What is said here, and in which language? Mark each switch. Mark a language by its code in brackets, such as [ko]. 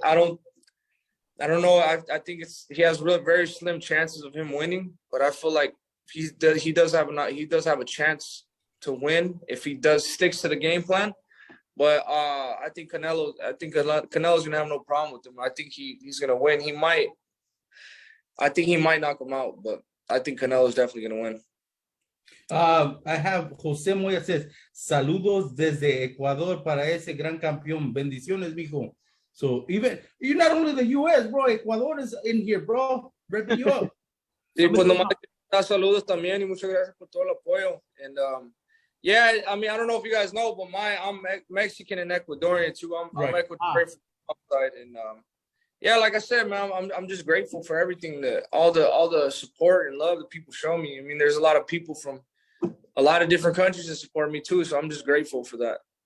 [en] I don't know. I think he has very slim chances of him winning, but I feel like he does have a chance to win if he sticks to the game plan. But I think Canelo's gonna have no problem with him. I think he's gonna win. I think he might knock him out, but I think Canelo's definitely gonna win. I have [es] José Moya says, saludos desde Ecuador para ese gran campeón. Bendiciones, mijo. [en] So even you're not only the US, bro, Ecuador is in here, bro. Repping you up. [es] Sí, pues nomás saludos también y muchas gracias por todo el apoyo. [en] And yeah, I mean, I don't know if you guys know, but I'm Mexican and Ecuadorian too. I'm Ecuadorian from outside, and yeah, like I said, man, I'm just grateful for everything, all the support and love that people show me. I mean, there's a lot of people from a lot of different countries that support me too, so I'm just grateful for that.